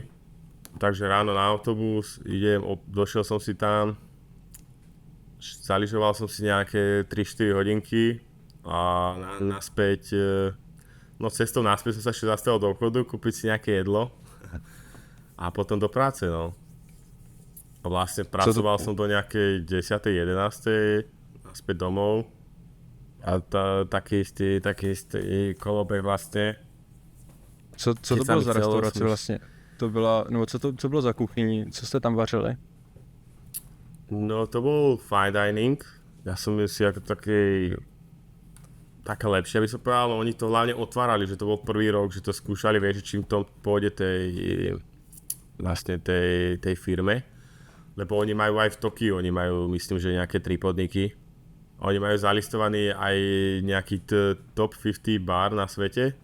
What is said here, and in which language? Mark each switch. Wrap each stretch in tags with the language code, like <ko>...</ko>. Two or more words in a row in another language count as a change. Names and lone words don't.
<sk>Takže ráno na autobus, došiel som si tam, zalyžoval som si nejaké 3-4 hodinky a naspäť, no cestou naspäť som sa ešte zastavil do obchodu, kúpiť si nejaké jedlo a potom do práce, no. A vlastne pracoval som do nejakej 10. 11. naspäť domov a taký istý kolobeh vlastne.</sk> <cs>Co to bylo za restauraci vlastně? To byla, nebo co bylo za kuchyni, co jste tam vařili?</cs> <sk>No to bol</sk> <en>fine dining,</en> <sk>ja som si ako také lepšie, aby som povedal, no oni to hlavne otvárali, že to bol prvý rok, že to skúšali, vieš, čím to pôjde tej firme, lebo oni majú aj v Tokiu, oni majú, myslím, že nejaké 3 podniky, oni majú zalistovaný aj nejaký top 50 bar na svete.</sk>